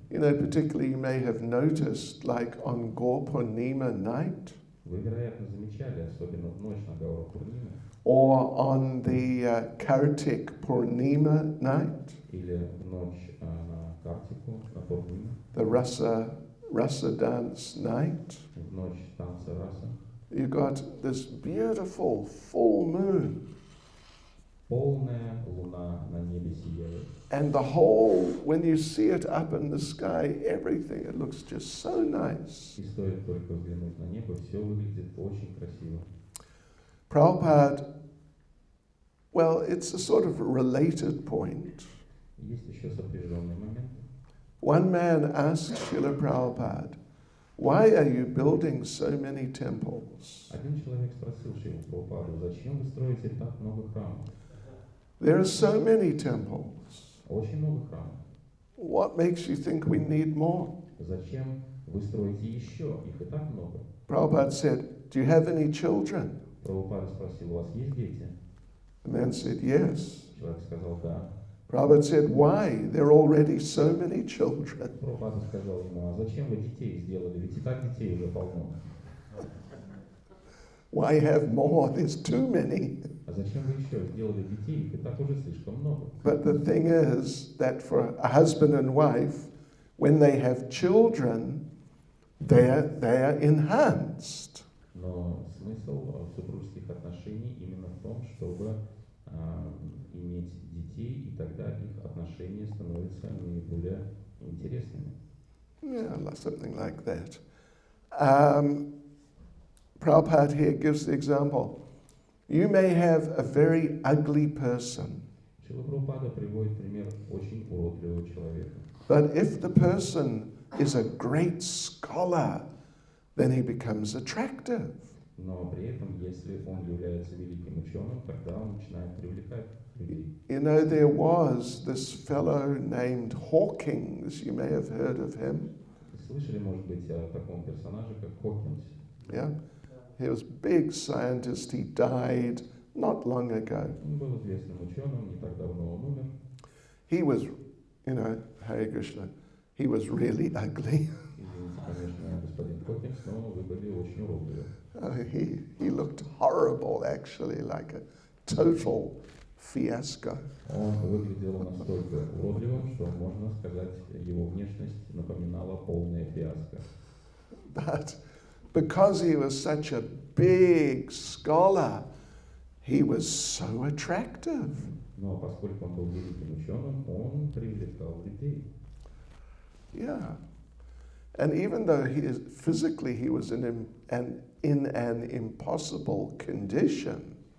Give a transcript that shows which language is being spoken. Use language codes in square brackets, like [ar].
[en] You know, particularly you may have noticed, like on Gaur Purnima night, [ru] Вы, вероятно, замечали, особенно в ночь на Гаура Пурнимы [en] or on the Kartik Purnima night, [ru] или в ночь на Картику, на Пурниму, [en] the rasa dance night. [ru] в ночь танца раса. [en] You got this beautiful full moon, [ru] Полная луна на небе сияет. [en] and the whole, when you see it up in the sky, everything, it looks just so nice. [ru] И стоит только взглянуть на небо, все выглядит очень красиво. [en] Prabhupada, well, it's a sort of related point. [ru] Есть еще сопряженный момент. [en] One man asked Srila Prabhupada, why are you building so many temples? [ru] Один человек спросил Шрилу Прабхупаду, зачем вы строите так много храмов? [en] There are so many temples. [ru] Очень много храмов. [en] What makes you think we need more? [ru] Зачем вы строите еще? Их и так много. [en] Prabhupada said, do you have any children? [ru] Прабхупада спросил, у вас есть дети? [en] The man said, yes. [ru] Человек сказал, да. [en] Prabhupada said, why? There are already so many children. [ru] Прабхупада сказал ему, а зачем вы детей сделали? Ведь и так детей уже полно. [en] Why have more? There's too many. [ru] А зачем вы еще сделали детей? Их и так уже слишком много. [en] But the thing is that for a husband and wife, when they have children, they are enhanced. [ru] Но смысл супружеских отношений именно в том, чтобы иметь детей, и тогда их отношения становятся наиболее интересными. [en] Yeah, something like that. Prabhupada here gives the example. You may have a very ugly person, [ru] Шрила Прабхупада приводит пример очень уродливого человека. [en] but if the person is a great scholar, then he becomes attractive. [ru] Но при этом, если он является великим ученым, тогда он начинает привлекать людей. [en] You know, there was this fellow named Hawkins, you may have heard of him. [ru] Слышали, может быть, о таком персонаже, как Хокинс? [en] Yeah? He was a big scientist, he died not long ago. [ru] Он был известным ученым, не так давно он умер. [en] He was, you know, Hare Krishna, he was really ugly. [ru] Извините, конечно, господин Хокинс, но вы были очень уродливы. [en] He looked horrible, actually, like a total fiasco. [ru] Он выглядел настолько уродливым, что, можно сказать, его внешность напоминала полное фиаско. [en] But because he was such a big scholar, he was so attractive. [ru] Но поскольку он был великим ученым, он привлекал людей. [en] Yeah. And even though physically he was in an impossible condition,